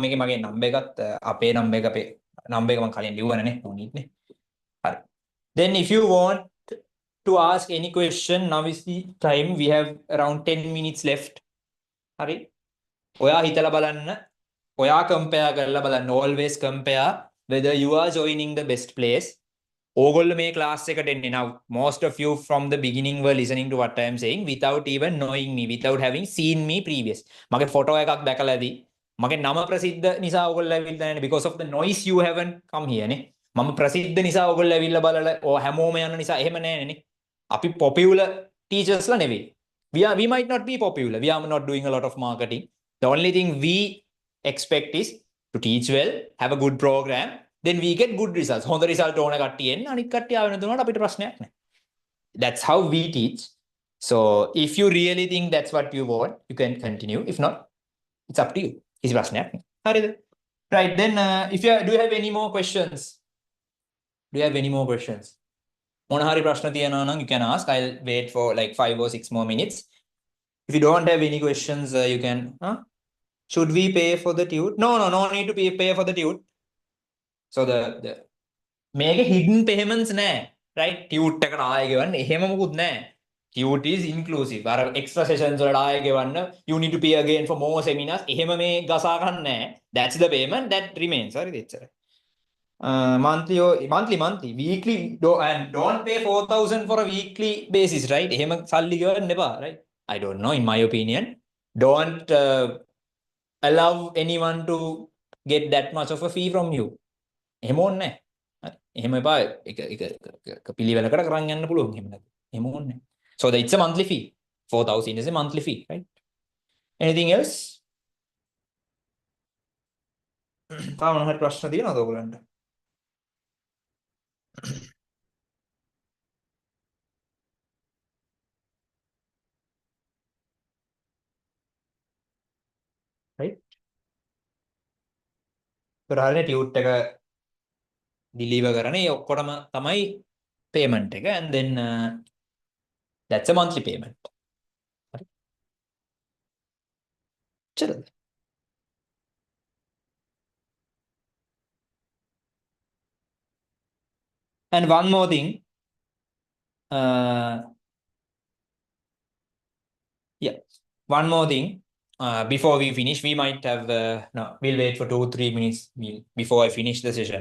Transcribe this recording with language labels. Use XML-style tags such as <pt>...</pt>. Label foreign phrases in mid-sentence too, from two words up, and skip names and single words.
<en>Then if you want to ask any question, now is the time. We have around 10 minutes left.</en> <si>හරි. ඔය හිතලා බලන්න. ඔය compare කරලා බලන්න.</si> <en>Always compare whether you are joining the best place.</en> <si>ඕගොල්ලෝ මේ ක්ලාස් එකට එන්නේ.</si> <en>Now most of you from the beginning were listening to what I am saying without even knowing me, without having seen me previous.</en> <si>මගේ ෆොටෝ එකක් දැකලා ඇති. මගේ නම ප්‍රසිද්ධ නිසා ඕගොල්ලෝ ඇවිල්ලා නැහැ</si> <en>because of the noise you haven't come here</en> <si>නේ. මම ප්‍රසිද්ධ නිසා ඕගොල්ලෝ ඇවිල්ලා බලලා හැමෝම යන නිසා එහෙම නැහැ නේ. අපි</si> <en>popular teachers</en> <si>ලා නෙවෙයි.</si> <en>We might not be popular. We are not doing a lot of marketing. The only thing we expect is to teach well, have a good program, then we get good results.</en> <si>හොඳ result ඕන කට්ටිය එන්න අනිත් කට්ටිය ආවෙ නැතුනට අපිට ප්‍රශ්නයක් නැහැ.</si> <en>That's how we teach. So if you really think that's what you want, you can continue. If not, it's up to you.</en> <si>කිසි ප්‍රශ්නයක් නැහැ. හරිද?</si> <en>Right, then do you have any more questions? Do you have any more questions?</en> <si>මොන හරි ප්‍රශ්න තියෙනවා නම්</si> <en>you can ask. I'll wait for like 5 or 6 more minutes. If you don't have any questions, you can. Should we pay for the tute? No need to pay for the tute. So the mega hidden payments නෑ, right?</en> <si>Tute එකට ආයෙ ගෙවන්න එහෙම මොකුත් නෑ.</si> <en>Tute is inclusive. අර extra sessions</en> <si>වලට ආයෙ ගෙවන්න</si> <en>you need to pay again for more seminars.</en> <si>එහෙම මේ ගසා ගන්න නෑ.</si> <en>That's the payment that remains.</en> <si>හරිද? එච්චරයි.</si> <en>Monthly, weekly, and don't pay 4,000 for a weekly basis, right?</en> <si>එහෙම සල්ලි ගෙවන්න එපා,</si> <en>right? I don't know, in my opinion. Don't allow anyone to get that much of a fee from you.</en> <si>එහෙම ඕනේ නැහැ. එහෙම එපා එක පිළිවෙලකට කරන් යන්න පුළුවන් එහෙම නැත්නම්. එහෙම ඕනේ නැහැ.</si> <en>So it's a monthly fee. 4,000 is a monthly fee, right? Anything else?</en> <si>තාම මොන හරි ප්‍රශ්න තියෙනවද ඔයගොල්ලන්ට?</si> <en>Right?</en> <si>කරානේ tute එක deliver කරන ඒ ඔක්කොටම තමයි payment එක,</si> <en>and then that's a monthly payment.</en> <si>හරි. චලද?</si> <en>And one more thing. One more thing. Before we finish, we might have we'll wait for 2-3 minutes before I finish the session.</en>